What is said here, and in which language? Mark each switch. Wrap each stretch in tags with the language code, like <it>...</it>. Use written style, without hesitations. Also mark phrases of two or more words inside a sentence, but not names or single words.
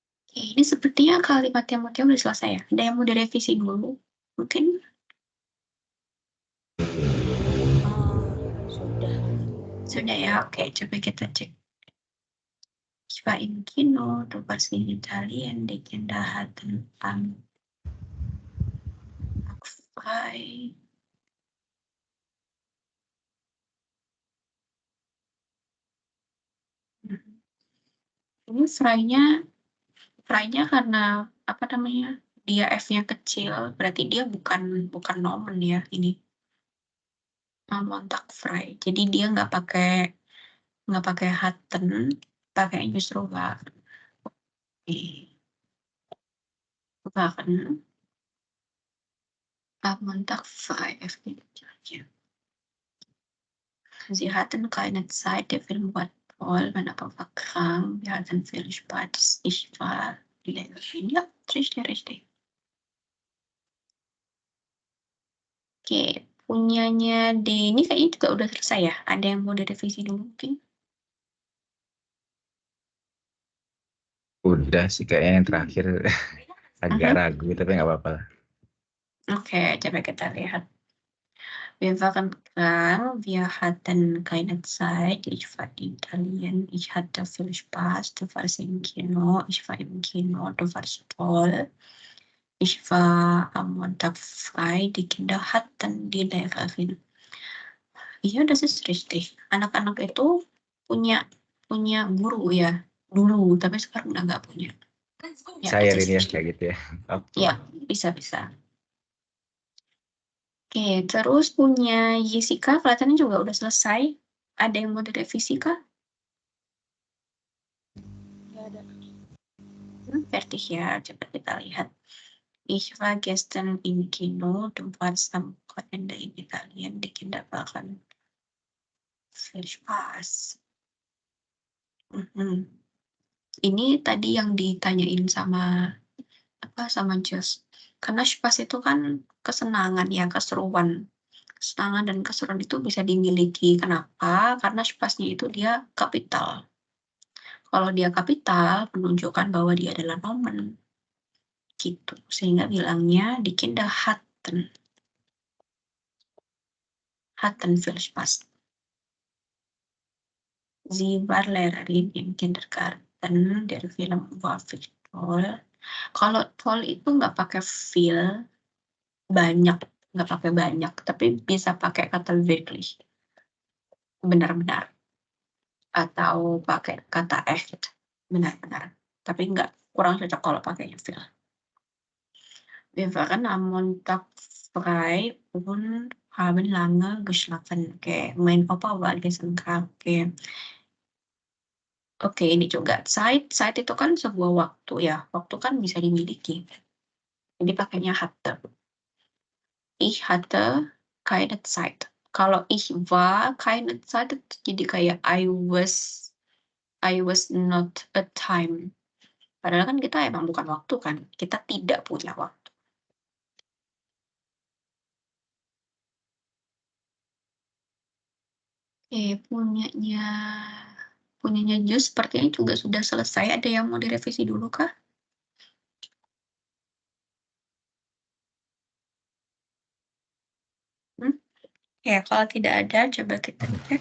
<id>Oke, ini sepertinya kalimat yang mungkin udah selesai ya. Ada yang mau direvisi dulu? Mungkin? Sudah. Sudah ya, oke. Coba kita cek.</id> <de>Ich war im Kino, du warst in Italien, die Kinder hatten am Tag frei.</de> <id>Ini frei-nya karena apa namanya? Dia F-nya kecil, berarti dia bukan nomen ya ini.</id> <de>Montag frei.</de> <id>Jadi dia nggak pakai hatten, pakai justru war.</id> <de>Waren am Montag frei.</de> <id>F-nya kecil aja.</id> <de>Sie hatten keine Zeit, der Film war toll, mein Papa war krank, wir hatten viel Spaß, ich war Lehrerin. Ja, richtig.</de> <id>Oke, punyanya Denny kayaknya juga udah selesai ya. Ada yang mau direvisi dulu mungkin? Udah sih kayaknya yang terakhir agak ragu tapi nggak apa-apa lah. Oke, coba kita lihat.</id> <de>Wir waren krank, wir hatten keine Zeit, ich war in Italien, ich hatte viel Spaß, du warst im Kino, ich war im Kino, du warst toll. Ich war am Montag frei, die Kinder hatten die Lehrerin. Iya, das ist richtig.</de> <id>Anak-anak itu punya guru ya dulu, tapi sekarang udah nggak punya. Ya, Saya</id> <de>das ist</de> <id>ini ya</id> <de>richtig.</de> <id>kayak gitu ya. Oke. Ya, bisa. Oke, terus punya Jessica kelihatannya juga udah selesai. Ada yang mau direvisi kah? Nggak ada. Fertig ya, coba kita lihat.</id> <de>Ich war gestern im Kino, du warst am Wochenende in Italien, die Kinder waren viel Spaß.</de> <id>Ini tadi yang ditanyain sama Josh. Karena Spaß itu kan kesenangan ya, keseruan. Kesenangan dan keseruan itu bisa dimiliki. Kenapa? Karena Spaßnya itu dia kapital. Kalau dia kapital, menunjukkan bahwa dia adalah nomen. Gitu. Sehingga bilangnya</id> <de>die Kinder hatten viel Spaß. Sie war Lehrerin im Kindergarten, der Film war viel toll.</de> <id>Kalau toll itu nggak pakai viel banyak, tapi bisa pakai kata wirklich, benar-benar, atau pakai kata echt, benar-benar. Tapi kurang cocok kalau pakainya viel.</id> <de>Wir waren am Montag frei und haben lange geschlafen. Oke, mein Papa war gestern krank.</de> <id>Oke, ini juga. Zeit itu kan sebuah waktu ya. Waktu kan bisa dimiliki. Jadi pakainya</id> <de>hatte. Ich hatte keine Zeit. Kalau ich war keine Zeit,</de> <id>jadi kayak</id> <en>I was not a time.</en> <id>Padahal kan kita emang bukan waktu kan. Kita tidak punya waktu. Punyanya Jus sepertinya juga sudah selesai. Ada yang mau direvisi dulu kah? Ya, kalau tidak ada, coba kita cek.</id>